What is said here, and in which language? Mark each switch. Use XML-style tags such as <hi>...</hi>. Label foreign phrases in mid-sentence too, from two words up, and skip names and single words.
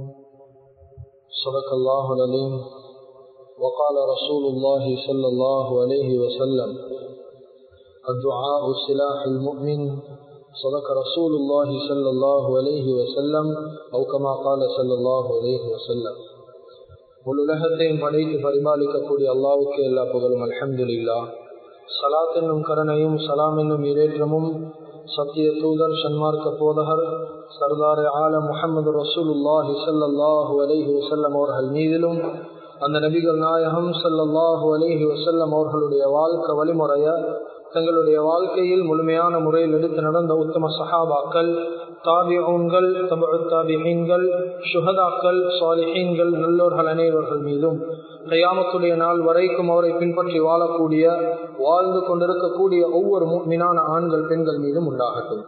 <ar>صدق الله العظيم. وقال رسول الله صلى الله عليه وسلم: الدعاء سلاح المؤمن. صدق رسول الله صلى الله عليه وسلم أو كما قال صلى الله عليه وسلم.</ar> <ta>முழுலகத்தையும் படைத்து பரிபாலிக்கக்கூடிய அல்லாஹ்வுக்கு எல்லா புகழும். அல்ஹம்துலில்லாஹ். ஸலாத் என்னும் கருணையும் சலாம் என்னும் இரேற்றமும் சத்திய தூதர் சன்மார்க்க போதகர் சர்தார் ஆலம் முஹம்மது ரசூலுல்லாஹி</ta> <ar>صلى الله عليه وسلم</ar> <ta>அவர்கள் மீதிலும், அந்த நபிகள் நாயகம்</ta> <ar>صلى الله عليه وسلم</ar> <ta>அவர்களுடைய வாழ்க்கை வழிமுறைய தங்களுடைய வாழ்க்கையில் முழுமையான முறையில் எடுத்து நடந்த உத்தம சஹாபாக்கள், தாபிஊன்கள், தபஉ தாபிஈன்கள், ஷுஹதாக்கள், சாலிஹீன்கள், நல்லோர்கள் அனைவர்கள் மீதும் கியாமத்துடைய நாள் வரைக்கும் அவரை பின்பற்றி வாழக்கூடிய வாழ்ந்து கொண்டிருக்கக்கூடிய ஒவ்வொரு முஃமினான ஆண்கள் பெண்கள் மீதும் உண்டாகட்டும்.</ta>